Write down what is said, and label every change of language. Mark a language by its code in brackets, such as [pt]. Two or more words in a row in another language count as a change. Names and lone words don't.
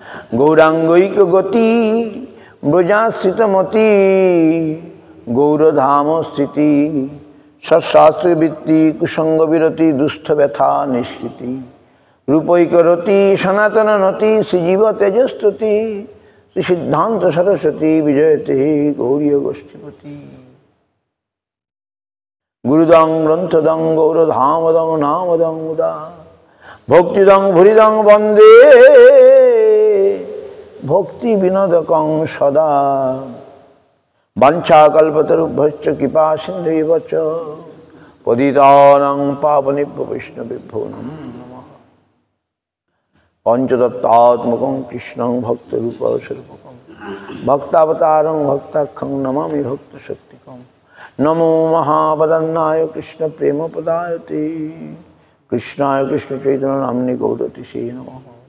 [sa] গৌরাঙ্গৈক গতি ব্রজাশ্রিতমতি গৌরধাম স্থিতি সৎশাস্ত্রবৃত্তি কুসঙ্গ বিরতি দুস্থ ব্যথা নিষ্কৃতি রূপৈকরতি সনাতন নতি শ্রীজীব তেজস্তুতি শ্রী সিদ্ধান্ত সরস্বতী বিজয়তে গৌরীয় গোষ্ঠীপতি গুরুদং গ্রন্থদং গৌরধামদং নামদং মুদা ভক্তিদং ভুরিদং বন্দে ভক্তি বিনোদকং সদা বাঞ্ছাকল্পতরুভ্যশ্চ কৃপা সিন্ধুভ্য চ পতিতানাং পাবনেভ্যো বৈষ্ণবেভ্যো নমো নমঃ। পঞ্চতত্ত্বাত্মকং কৃষ্ণং ভক্তরূপস্বরূপকং ভক্তাবতারং ভক্তাখ্যং নমামি ভক্তশক্তিকং। নমো মহাবদন্নায় কৃষ্ণ প্রেমপদায়তে কৃষ্ণায় কৃষ্ণ চৈতন্য নাম্নি গৌরতিশে নমঃ।